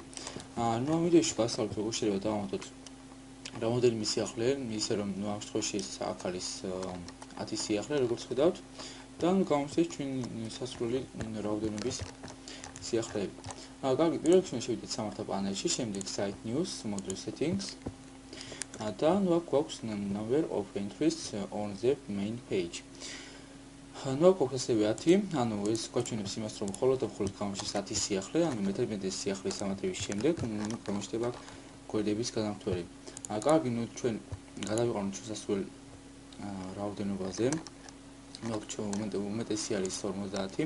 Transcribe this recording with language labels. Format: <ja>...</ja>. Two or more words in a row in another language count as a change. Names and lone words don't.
<ka>ამ ვიდეოში გასწავლთ როგორ შეიძლება დავამატოთ რამდენიმე სიახლე, ისე რომ ამ შემთხვევაში აქ არის 10 სიახლე, როგორც ხედავთ. და გამოსცეთ ჩვენ სასურველი რაოდენობის სიახლეები. კარგი, პირველ რიგში შევიდეთ სამართა პანელში, შემდეგ</ka> <en>site news, module settings.</en> <ka>და აქ გვაქვს</ka> <en>number of entries on the main page.</en> <ka>აქ გვაქვს ასევე 10, ანუ ეს გვაჩვენებს იმას, რომ მხოლოდ გამოჩნდეს 10 სიახლე, ანუ მე-11 სიახლის ამატების შემდეგ გამოჩნდება გვერდების განმართველი. კარგი, ჩვენ გადავიყვანოთ შესასვლელ რაოდენობაზე. უმეტესი არის 50.</ka>